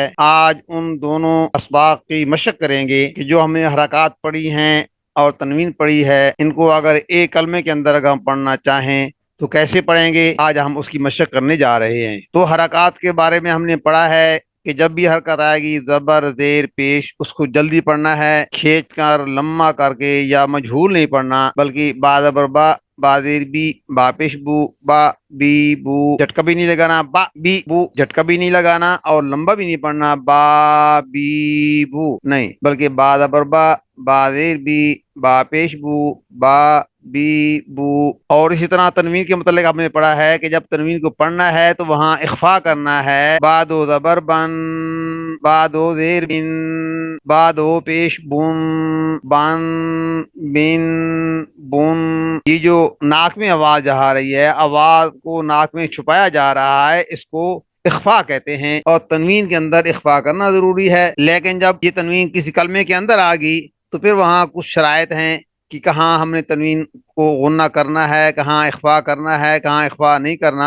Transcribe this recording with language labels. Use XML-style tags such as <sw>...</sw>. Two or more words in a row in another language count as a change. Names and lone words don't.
<ur>آج ان دونوں اسباق کی مشق کریں گے کہ جو ہم نے حرکات پڑھی ہیں اور تنوین پڑھی ہے، ان کو اگر ایک کلمے کے اندر اگر ہم پڑھنا چاہیں تو کیسے پڑھیں گے، آج ہم اس کی مشق کرنے جا رہے ہیں۔ تو حرکات کے بارے میں ہم نے پڑھا ہے کہ جب بھی حرکت آئے گی، زبر زیر پیش، اس کو جلدی پڑھنا ہے، کھینچ کر لمبا کر کے، یا مجہول نہیں پڑھنا، بلکہ با زبر با، با زیر بی، با پیش بو، با بی بو، جھٹکا بھی نہیں لگانا، با بی بو، جھٹکا بھی نہیں لگانا، اور لمبا بھی نہیں پڑھنا، با بی بو نہیں، بلکہ با زبر با، با زیر بی، با پیش بو، با بی بو۔ اور اسی طرح تنوین کے متعلق آپ نے پڑھا ہے کہ جب تنوین کو پڑھنا ہے تو وہاں اخفا کرنا ہے، با دو زبر بن، با دو زیر بن، با دو پیش بن، بن بن بن۔ یہ جو ناک میں آواز آ رہی ہے، آواز کو ناک میں چھپایا جا رہا ہے، اس کو اخفا کہتے ہیں، اور تنوین کے اندر اخفا کرنا ضروری ہے۔ لیکن جب یہ تنوین کسی کلمے کے اندر آ گئی تو پھر وہاں کچھ شرائط ہیں کہ کہاں ہم نے تنوین کو غنہ کرنا ہے، کہاں اخفا کرنا ہے، کہاں اخفا نہیں کرنا۔</ur>